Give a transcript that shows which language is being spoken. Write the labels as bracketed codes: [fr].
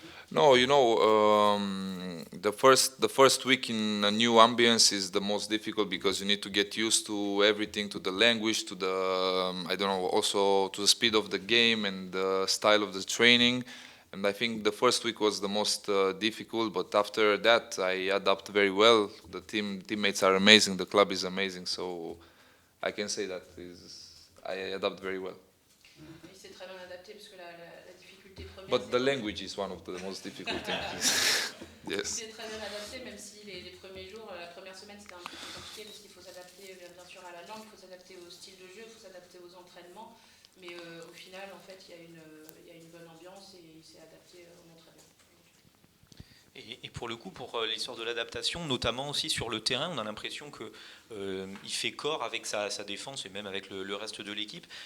[en] No, you know, the first week in a new ambience is the most difficult because you need to get used to everything, to the language, to the I don't know, also to the speed of the game and the style of the training. And I think the first week was the most difficult, but after that I adapt very well. The teammates are amazing, the club is amazing, so I can say that I adapt very well. [fr] Il s'est très bien adapté parce que la difficulté première. [en] But the language is one of the most difficult things. [fr] Il [en] Yes. [fr] s'est très bien adapté, même si les premiers jours, la première semaine, c'était un peu plus compliqué parce qu'il faut s'adapter bien sûr à la langue, il faut s'adapter au style de jeu, il faut s'adapter aux entraînements. Mais au final, en fait, il y a une bonne ambiance et il s'est adapté vraiment très bien. Et pour le coup, pour l'histoire de l'adaptation, notamment aussi sur le terrain, on a l'impression qu'il fait corps avec sa défense et même avec le reste de l'équipe.